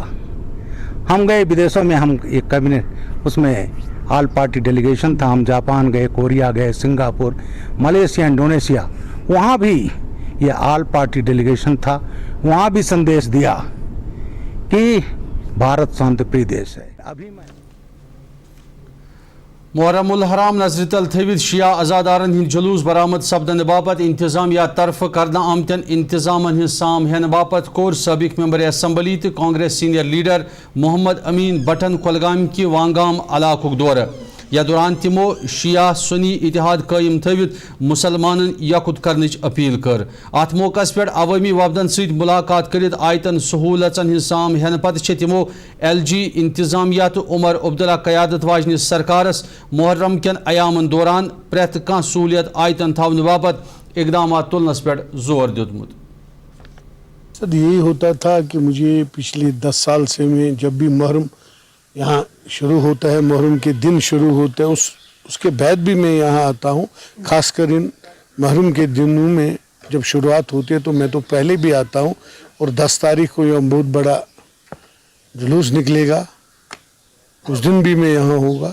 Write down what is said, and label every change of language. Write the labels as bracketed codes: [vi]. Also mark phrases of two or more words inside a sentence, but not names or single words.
[hi] हम गए विदेशों में, हम एक कैबिनेट उसमें [en] all party delegation [hi] था, हम जापान गए, कोरिया गए, सिंगापुर, मलेशिया, इंडोनेशिया, वहाँ भी ये [en] all party delegation [hi] था, वहाँ भी संदेश दिया कि भारत शांतिप्रिय देश है। अभी मैं [ks] मुहर्रमुल हराम नजर तल थवित शिया अजादारन हिंद जुलूस बरामद सपदन बापत इंतजामिया तरफ करना आमतन इंतजामन हिंद साम हेन बापत कोर सबक [en] member assembly [ks] तो कांग्रेस [en] senior leader [ks] मोहम्मद अमीन बटन कुलगाम की वांगाम इलाकुक दौर या दौरान तमो शिया सुन्नी इतिहाद कायम थवित मुसलमान यकुत करनिच अपील कर अत मौका पे अवामी वफदन सत मुलाकात करित आयतन सहूलतन हिंद साम हेन पत तमो LG इंतजामिया तो उमर अब्दुल्ला कयादत वाजन सरकारस मुहर्रम कन अयामन दौरान प्रेथ कह सहूलियत आयतन थवन बापत इकदाम तुलनस पे जोर दितमुत। [hi] सर यही होता था कि मुझे पिछले 10 साल से मैं जब भी मुहर्रम यहाँ शुरू होता है, मुहर्रम के दिन शुरू होते हैं, उसके बाद भी मैं यहाँ आता हूँ। खासकर इन मुहर्रम के दिनों में जब शुरुआत होती है तो मैं तो पहले भी आता हूँ और 10 तारीख को यहाँ बहुत बड़ा जुलूस निकलेगा, उस दिन भी मैं यहाँ होगा।